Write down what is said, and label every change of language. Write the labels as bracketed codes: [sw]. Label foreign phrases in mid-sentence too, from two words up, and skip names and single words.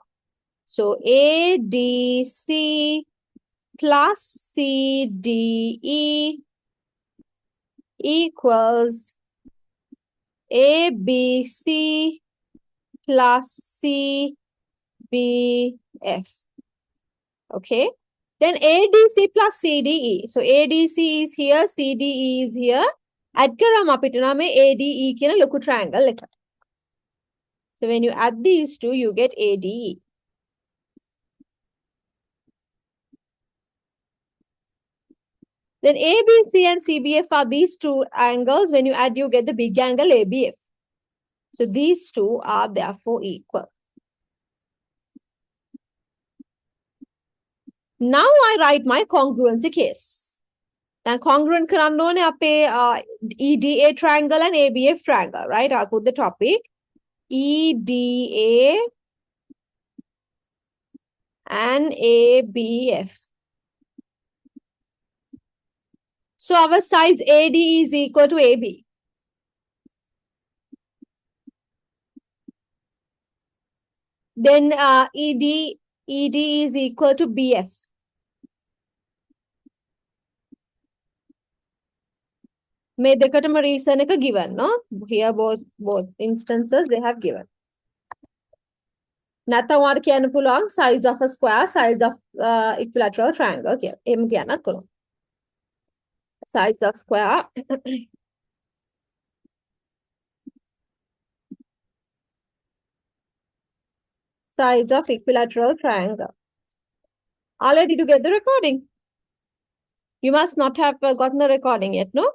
[en] So, ADC plus CDE equals ABC plus CBF. Okay. Then ADC plus CDE. So ADC is here, CDE is here. [si] Add කරම් අපිට න මේන් ADE කියන ලොකු triangle එක. [en] So when you add these two, you get ADE. Then ABC and CBF are these two angles. When you add, you get the big angle ABF. So these two are therefore equal. Now I write my congruency case. Now congruent [si] කරන්න ඕනේ අපේ [en] EDA triangle and ABF triangle, right? I'll put the topic EDA and ABF. So our sides AD is equal to AB. Then ED is equal to BF. May දෙකටම reason එක given, no? Here both instances they have given. [si] නැත්නම් ඔයාලට කියන්න පුළුවන් [en] sides of a square, sides of equilateral triangle [si] කියලා. එහෙම කියන්නත් පුළුවන්. [en] Sides of square sides of equilateral triangle. Did you get the recording? You must not have gotten the recording yet, no?